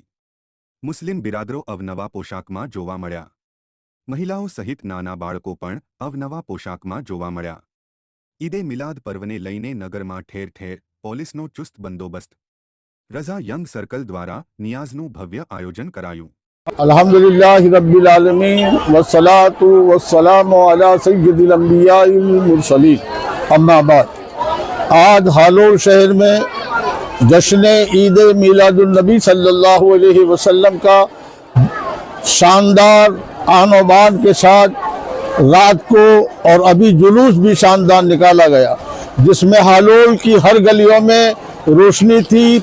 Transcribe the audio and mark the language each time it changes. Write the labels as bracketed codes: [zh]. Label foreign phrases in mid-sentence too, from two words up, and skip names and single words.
[gu] મુસ્લિમ બિરાદરો અવનવા પોશાકમાં જોવા મળ્યા। મહિલાઓ સહિત નાના બાળકો પણ અવનવા પોશાકમાં જોવા મળ્યા। ઈદે મિલાદ પર્વને લઈને નગરમાં ઠેર ઠેર પોલીસનો ચુસ્ત બંદોબસ્ત। રઝા યંગ સર્કલ દ્વારા નિયાઝનું ભવ્ય આયોજન કરાયું। [ar] الحمد لله رب العالمين والصلاة والسلام على سيد الأنبياء والمرسلين. [hi] अम्मा बाद, आज हालोल शहर में जश्न ईद मिलादुन नबी [ar] صلى الله عليه وسلم [hi] का शानदार आनो बान के साथ रात को और अभी जुलूस भी शानदार निकाला गया, जिसमें हालोल की हर गलियों में रोशनी थी।